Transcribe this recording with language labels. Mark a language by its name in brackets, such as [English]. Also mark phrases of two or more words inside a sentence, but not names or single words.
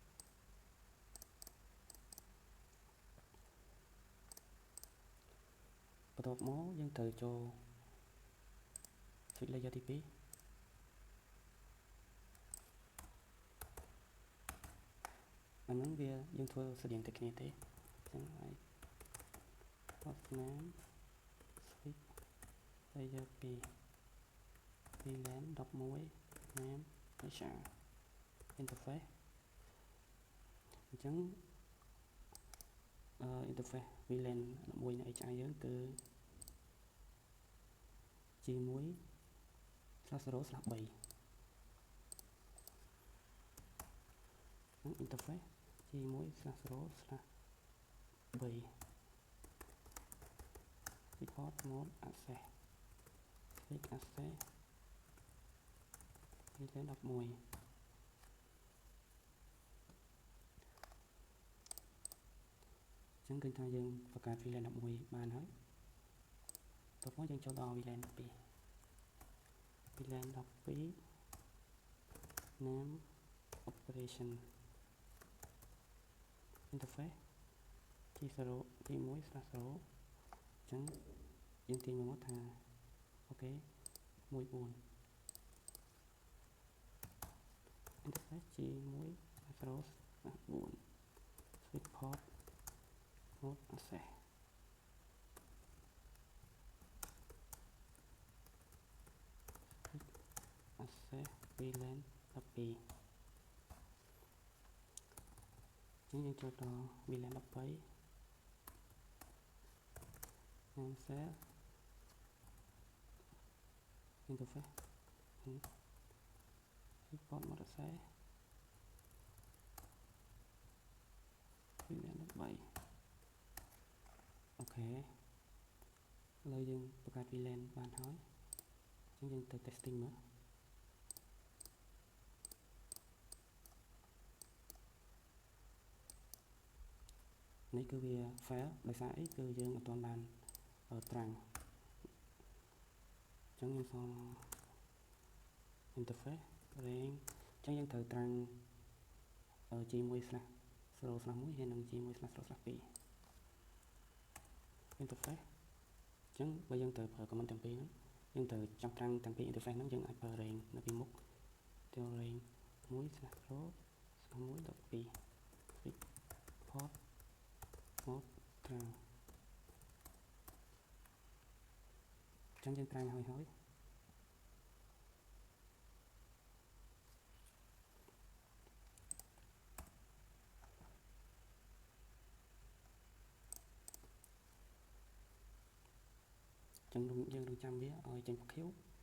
[Khmer] បន្ទាប់មកយើងត្រូវចូល [English] switch layer [Khmer] ទី2 អាហ្នឹងវាយើងធ្វើស្រដៀងតែគ្នាទេអញ្ចឹងហើយ [English] host name switch layer 2 VLAN 11 name HR interface [Khmer] អញ្ចឹង [English] interface VLAN 11នៃ HR [Khmer] យើងគឺ [English] G1/0/3 interface G1/0/3 report mode access switch access VLAN 11 [Khmer] ចឹងឃើញថាយើងបង្កើត VLAN 11បានហើយតោះមកយើងចូលដល់ VLAN 12 VLAN 12 [English] name operation interface [Khmer] G1/0 អញ្ចឹងយើងទាញមកថាអូខេ14 [English] interface G1/0/4 switch port mode access access VLAN 12 [Khmer] ចឹងយើងចូលដល់ [English] VLAN 13 name cell interface report mode access VLAN 13 [Khmer] ខេឥឡូវយើងបង្កើត VLAN បានហើយអញ្ចឹងយើងទៅ testing មើលនេះគឺវា fail ដោយសារអីគឺយើងអត់ទាន់បានត្រាំង អញ្ចឹងយើងសល់ [English] interface range [Khmer] អញ្ចឹងយើងត្រូវត្រាំង G1/0/1 ហើយនិង G1/0/2 interface អញ្ចឹងបើយើងត្រូវប្រើ command ទាំងពីរហ្នឹងយើងត្រូវចាប់ត្រាំងទាំងពីរ interface ហ្នឹងយើងអាចប្រើ range នៅពីមុខទៅ range 1/0/1.2 [English] switch port mode [Khmer] ត្រាំងអញ្ចឹងយើងត្រាំងហើយ អញ្ចឹងយើងនឹងចាំវាឲ្យចេញពណ៌ខៀវ